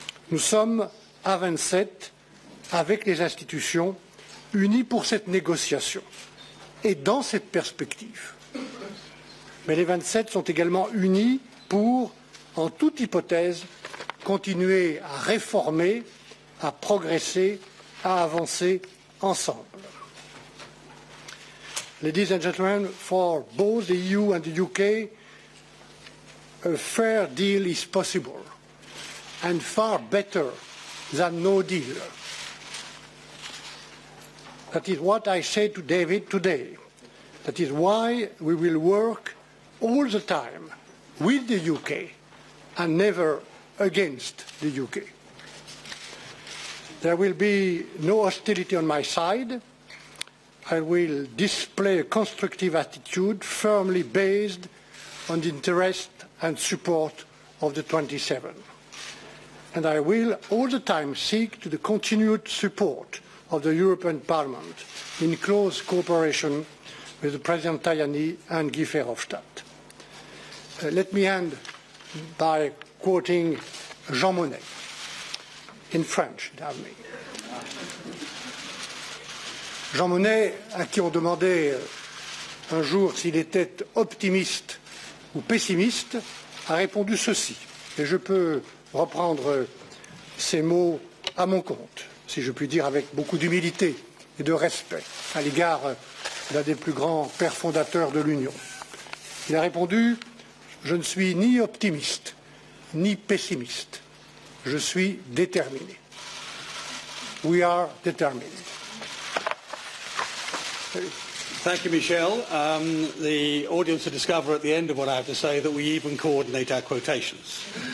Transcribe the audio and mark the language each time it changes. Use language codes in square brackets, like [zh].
[fr] Nous sommes à 27 avec les institutions unis pour cette négociation et dans cette perspective. Mais les 27 sont également unis pour, en toute hypothèse, continuer à réformer, à progresser, à avancer ensemble. [en] Ladies and gentlemen, for both the EU and the UK, a fair deal is possible and far better than no deal. That is what I say to David today. That is why we will work all the time with the UK and never against the UK. There will be no hostility on my side. I will display a constructive attitude firmly based on the interest and support of the 27. And I will all the time seek to the continued support of the European Parliament in close cooperation with President Tajani and Guy Verhofstadt. Let me end by quoting Jean Monnet, in French, damn me. [fr] Jean Monnet, à qui on demandait un jour s'il était optimiste ou pessimiste, a répondu ceci. Et je peux reprendre ces mots à mon compte, si je puis dire avec beaucoup d'humilité et de respect à l'égard d'un des plus grands pères fondateurs de l'Union. Il a répondu « Je ne suis ni optimiste ni pessimiste. Je suis déterminé. » [en] We are determined. Thank you, Michel. The audience will discover at the end of what I have to say that we even coordinate our quotations.